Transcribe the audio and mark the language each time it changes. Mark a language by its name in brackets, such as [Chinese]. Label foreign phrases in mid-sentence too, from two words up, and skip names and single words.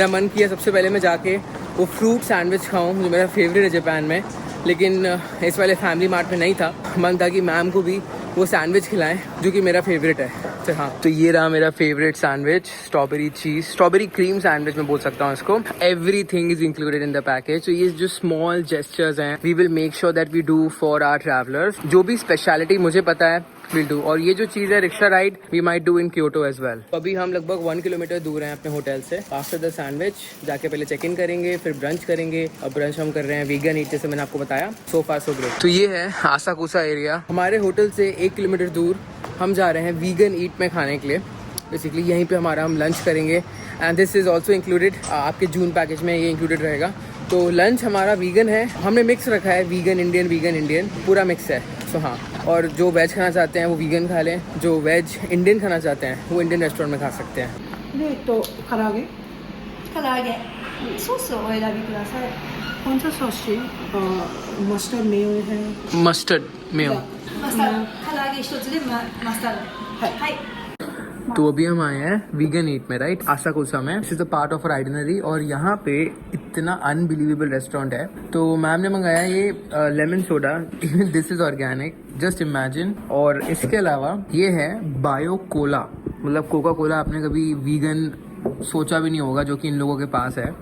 [Hindi] मेरा मन किया सबसे पहले मैं जाके वो [English] fruit sandwich [Hindi] खाऊं जो मेरा फेवरेट है जापान में. लेकिन इस वाले फैमिली मार्ट में नहीं था. मन था कि मैम को भी वो सैंडविच खिलाएं जो कि मेरा फेवरेट है. तो हाँ, तो ये रहा मेरा [English] favorite sandwich. strawberry cheese, strawberry cream sandwich [Hindi] मैं बोल सकता हूँ इसको. [English] everything is included in the package. [Hindi] तो ये जो [English] small gestures [Hindi] हैं [English] we will make sure that we do for our travelers. [Hindi] जो भी स्पेशलिटी मुझे पता है [English] will do. [Hindi] और ये जो चीज़ है [English] rickshaw ride we might do in Kyoto as well. [Hindi] अभी हम लगभग 1 किलोमीटर दूर हैं अपने होटल से। [English] after the sandwich [Hindi] जाके पहले [English] check in [Hindi] करेंगे, फिर ब्रंच करेंगे। और ब्रंच हम कर रहे हैं वीगन ईट, जैसे मैंने आपको बताया। [English] so far so great. [Hindi] तो ये है आसाकुसा एरिया। हमारे होटल से 1 किलोमीटर दूर हम जा रहे हैं वीगन ईट में खाने के लिए। बेसिकली यहीं पे हमारा हम लंच करेंगे [English] and this is also included. [Hindi] आपके जून पैकेज में ये इंक्लूडेड रहेगा। तो लंच हमारा वीगन है, हमने मिक्स रखा है [English] vegan Indian [Hindi] पूरा मिक्स है। सो हाँ, और जो वेज खाना चाहते हैं वो वीगन खा लें, जो [English] veg Indian [Hindi] खाना चाहते हैं वो [English] Indian restaurant [Hindi] में खा सकते हैं। [Japanese] 唐揚げ唐揚げソースをお選びください。 [Hindi] कौन सा सॉस चाहिए? [English] mustard mayo [Hindi] है। [English] mustard mayo. [Japanese] マスタード唐揚げ一つでマスタードはい。 [Hindi] तो अभी हम आए हैं वीगन ईट में, राइट, आसाकुसा में। [English] this is the part of our itinerary [Hindi] और यहाँ पे इतना [English] unbelievable restaurant है। [Hindi] तो मैम ने मंगाया ये [English] lemon soda, this is organic, just imagine. [Hindi] और इसके अलावा ये है बायो कोला, मतलब कोका कोला आपने कभी वीगन सोचा भी नहीं होगा, जो कि इन लोगों के पास है।